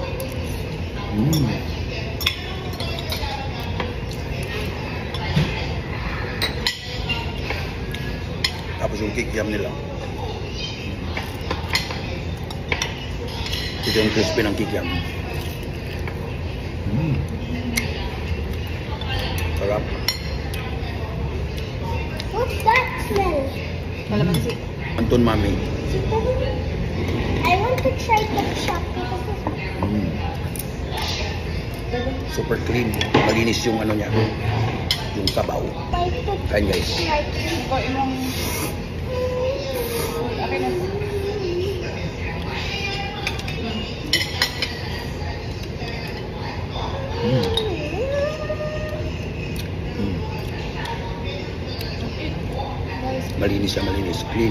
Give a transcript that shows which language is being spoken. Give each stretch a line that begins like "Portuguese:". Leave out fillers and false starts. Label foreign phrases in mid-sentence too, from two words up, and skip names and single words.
Filipino: Tapos yung kikiam nila. Ito yung crispy ng kikiam. Sarap.
English: What's that smell?
Filipino: Kalamansi. Anton, mami.
English: I want to try ketchup because Super clean.
Filipino: Malinis yung ano niya. Yung sabaw.
English: I put
Filipino: Kain guys.
English: like
Cebuano: Ikaw imong... Okay na.
Filipino: Malinis siya, malinis. Clean.